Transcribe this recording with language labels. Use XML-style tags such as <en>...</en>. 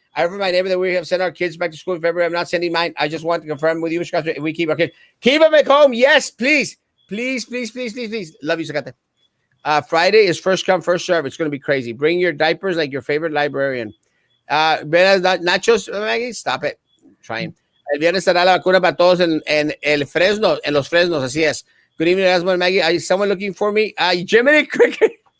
<en>I remember my neighbor that we have sent our kids back to school in February. I'm not sending mine. I just want to confirm with you, if we keep our kids. Keep them at home. Yes, please. Please. Love you, Zacate. Friday is first come, first serve. It's going to be crazy. Bring your diapers like your favorite librarian. Nachos, Maggie, stop it. Trying.</en> <es>El viernes estará la vacuna para todos en el Fresno, en los Fresnos, así es.</es> <en>Good evening, Erasmo and Maggie. Is someone looking for me? Jiminy Cricket.</en>